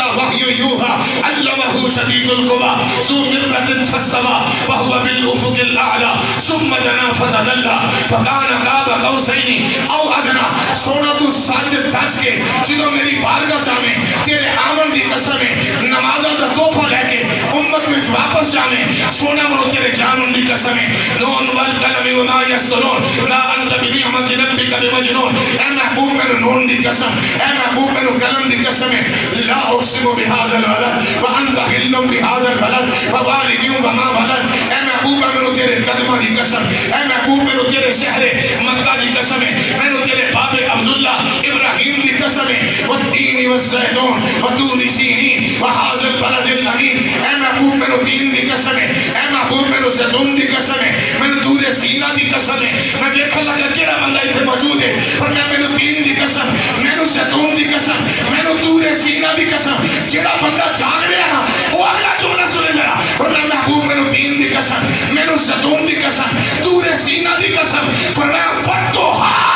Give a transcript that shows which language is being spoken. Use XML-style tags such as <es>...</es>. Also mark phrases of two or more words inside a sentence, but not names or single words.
<ar>وحي يوحى علمه شديد القوى ذو مرة فاستوى وهو بالافق الاعلى ثم دنا فتدلى فكان قاب قوسين او ادنى</ar> <pa>سونا تو ساجد تج کے جدو میری بارگاہ جاویں تیرے آمن دی قسم ہے نمازاں دا تحفہ لے کے امت وچ واپس جاویں سونا منو تیرے جانن دی قسم ہے</pa> <ar>نون والقلم وما يسطرون لا انت بنعمت ربك بمجنون</ar> <pa>اے محبوب مینوں نون دی قسم اے محبوب مینوں قلم دی قسم ہے</pa> <ar>لا اقسم بهذا الولد وانت حل بهذا الولد ووالد وما ولد</ar> <pa>اے محبوب مینوں تیرے قدماں دی قسم اے محبوب مینوں تیرے شہر مکہ دی قسم ہے مینوں تیرے باب عبداللہ ابراہیم دی قسم ہے</pa> <ar>والتین والزیتون وطور سینین وهذا البلد الامین</ar> <pa>اے محبوب مینوں تین دی قسم ہے اے محبوب مینوں زیتون دی قسم ہے مینوں طور سینا دی قسم ہے میں دیکھن لگا کیڑا بندہ ایتھے موجود ہے پر میں مینوں تین دی قسم مینوں زیتون دی قسم مینوں طور سینا دی قسم جڑا بندہ جاگ رہا نا وہ اگلا جملہ سنے ذرا اور میں محبوب مینوں تین دی قسم مینوں زیتون دی قسم طور سینا دی قسم فرمایا فتوحا</pa>